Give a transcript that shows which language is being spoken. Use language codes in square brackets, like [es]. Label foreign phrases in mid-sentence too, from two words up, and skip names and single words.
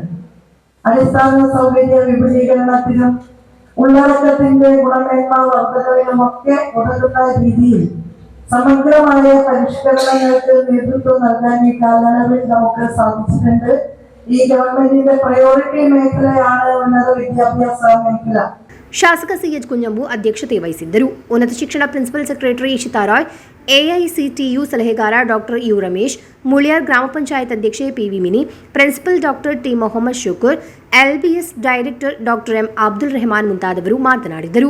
[ml] അടിസ്ഥാന സൗകര്യ വിപുലീകരണത്തിനും ഉള്ളടക്കത്തിന്റെ ഗുണമേന്മ വർധനവിനുമൊക്കെ ഉതകുന്ന രീതിയിൽ സമഗ്രമായ പരിഷ്കരണങ്ങൾക്ക് നേതൃത്വം നൽകാൻ ഈ കാലയളവിൽ നമുക്ക് സാധിച്ചിട്ടുണ്ട്. ഈ ഗവൺമെന്റിന്റെ പ്രയോറിറ്റി മേഖലയാണ് ഉന്നത വിദ്യാഭ്യാസ മേഖല. [kn] ಶಾಸಕ ಸಿಎಚ್ ಕುಂಜಂಬು ಅಧ್ಯಕ್ಷತೆ ವಹಿಸಿದ್ದರು. ಉನ್ನತ ಶಿಕ್ಷಣ [en] principal secretary [kn] ಇಶಿತಾ ರಾಯ್, ಎಐಸಿಟಿಯು ಸಲಹೆಗಾರ ಡಾಕ್ಟರ್ ಯು ರಮೇಶ್, ಮುಳಿಯಾರ್ ಗ್ರಾಮ ಪಂಚಾಯತ್ ಅಧ್ಯಕ್ಷೆ ಪಿವಿ ಮಿನಿ, ಪ್ರಿನ್ಸಿಪಲ್ ಡಾಕ್ಟರ್ ಟಿ ಮೊಹಮ್ಮದ್ ಶುಕೂರ್, ಎಲ್ಬಿಎಸ್ ಡೈರೆಕ್ಟರ್ ಡಾಕ್ಟರ್ ಎಂ ಅಬ್ದುಲ್ ರೆಹಮಾನ್ ಮುಂತಾದವರು ಮಾತನಾಡಿದರು.